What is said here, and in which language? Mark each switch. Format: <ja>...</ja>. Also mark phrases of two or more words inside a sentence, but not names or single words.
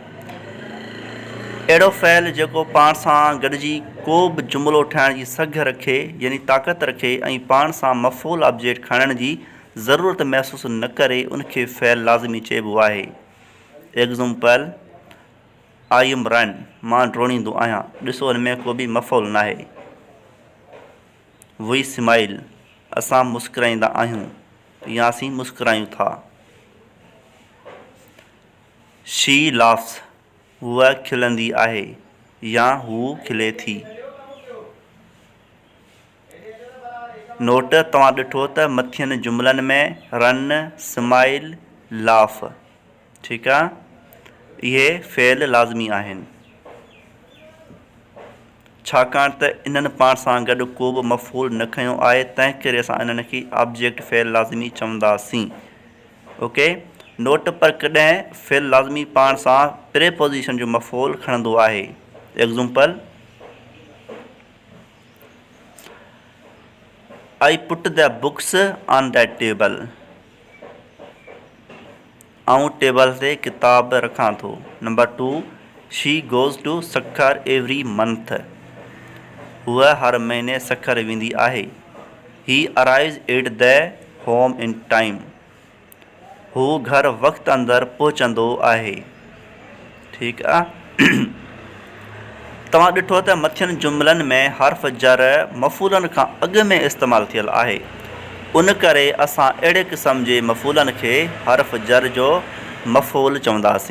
<sd>अहिड़ो फ़ैल जेको पाण सां गॾिजी को बि जुमिलो ठाहिण जी सघ रखे यानी ताक़त रखे ऐं पाण सां मफ़ूल ऑब्जेक्ट खणण जी ज़रूरत महसूसु न करे, उनखे फ़ैल लाज़मी चइबो आहे।</sd> <en>example I am run,</en> <sd>मां डोड़ींदो आहियां। ॾिसो, हिन में को बि मफ़ूल न आहे।</sd> <en>we smile,</en> <sd>असां मुस्कुराईंदा आहियूं या असीं मुस्कुरायूं था।</sd> <en>she laughs,</en> <sd>हूअ खिलंदी आहे या हू खिले थी। नोट तव्हां ॾिठो त मथियनि जुमलनि में</sd> <en>run, smile, laugh,</en> <sd>ठीकु आहे, इहे फ़ेल लाज़मी आहिनि, छाकाणि त इन्हनि पाण सां गॾु को बि मफ़ूल न खयों आहे, तंहिं करे असां इन्हनि खे ऑब्जेक्ट फ़ेल लाज़मी चवंदासीं।</sd> <en>okay, note</en> <sd>पर कॾहिं फ़ेल लाज़मी पाण सां प्रेपोज़िशन जो मफ़ूल खणंदो आहे। एग्ज़ाम्पल,</sd> <en>I put the books on that table.</en> <sd>आऊं टेबल ते किताब रखां थो। नंबर 2,</sd> <en>she goes to सखर every month.</en> <sd>हूअ हर महीने सखर वेंदी आहे।</sd> <en>He arrives at the home in time.</en> <sd>हू घर वक़्त अंदरि पहुचंदो आहे। ठीकु आहे। तव्हां ॾिठो त मथियनि जुमलनि में हर्फ़ जर मफ़ूलनि खां अॻु में इस्तेमालु थियल आहे, उन करे असां अहिड़े क़िस्म जे मफ़ूलनि खे हर्फ़ जर जो मफ़ूल चवंदासीं।</sd>